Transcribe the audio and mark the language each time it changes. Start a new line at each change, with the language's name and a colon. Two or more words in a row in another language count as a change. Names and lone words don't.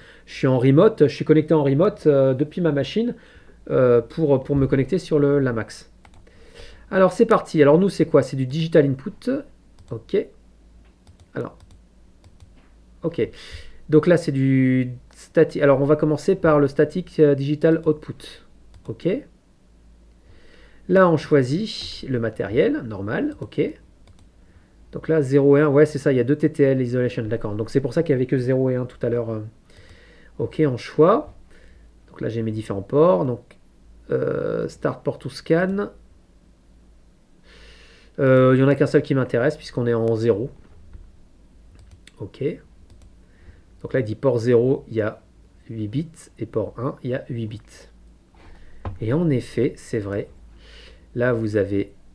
French: Je suis en remote, je suis connecté en remote depuis ma machine pour me connecter sur la Max. Alors, c'est parti. Alors, nous, c'est quoi? C'est du
English: digital input.
French: Ok. Alors, ok. Donc là, c'est du static. Alors, on va commencer par le
English: static digital output.
French: Ok. Là, on choisit le matériel, normal. Ok. Donc là, 0 et 1, ouais, c'est ça, il y a 2
English: TTL isolation,
French: d'accord. Donc c'est pour ça qu'il n'y avait que 0 et 1 tout à l'heure. Ok, en choix. Donc là, j'ai mes différents ports. Donc,
English: start port to scan.
French: Il n'y en a qu'un seul qui m'intéresse, puisqu'on est en 0. Ok. Donc là, il dit port 0, il y a 8 bits, et port 1, il y a 8 bits. Et en effet, c'est vrai. Là, vous avez...